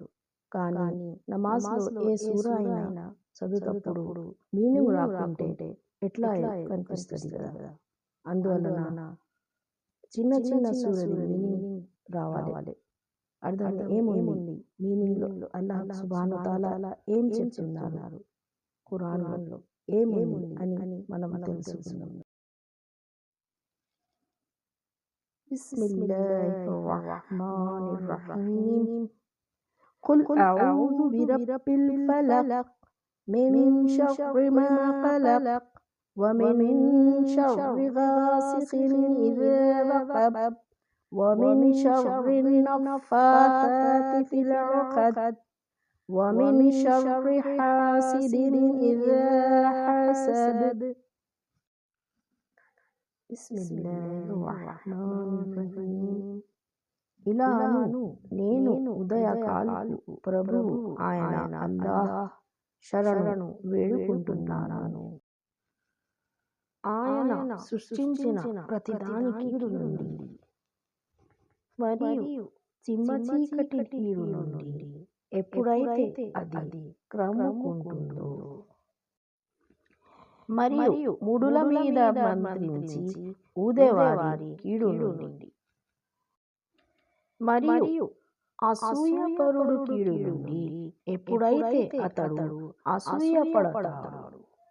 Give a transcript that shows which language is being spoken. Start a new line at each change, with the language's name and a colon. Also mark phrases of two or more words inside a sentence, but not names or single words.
Telugu: కానీ నమాజ్లో ఏ సూరా అయినా చదువుతప్పుడు మీనింగ్ రాకుంటే ఎట్లా కనిపిస్తుంది కదా. అందువలన చిన్న చిన్న సూరది మీనింగ్ రావాలి. అర్థం ఏముంది మీనింగ్లో, అల్లాహ్
Arabic: سبحانه تعالى
Telugu: ఏం చెప్తున్నారు, ఖురాన్లో ఏముంది అని మనం తెలుసుకుందాం.
Arabic: بسم الله الرحمن الرحيم. قل أعوذ برب الفلق من شر ما خلق ومن شر غاسق إذا وقب ومن شر النفاثات في العقد ومن شر حاسد إذا حسد. బిస్మిల్లాహిర్రహ్మానిర్రహీం.
Telugu: ఇలా అను, నేను ఉదయకాలపు ప్రభువు ఆయన అల్లాహ్ శరణు వేడుకుంటున్నాను. ఆయన సృష్టించిన ప్రతిదాని కీడు నుండి మరియు చిమ్మచీకటి కీడు నుండి ఎప్పుడైతే అది క్రమ్ముకుంటుందో మరియు ముడుల మీద మంత్రించి ఊదేవారి కీడు నుండి మరియు అసూయపరుడు కీడు నుండి ఎప్పుడైతే అతడు అసూయపడతాడు.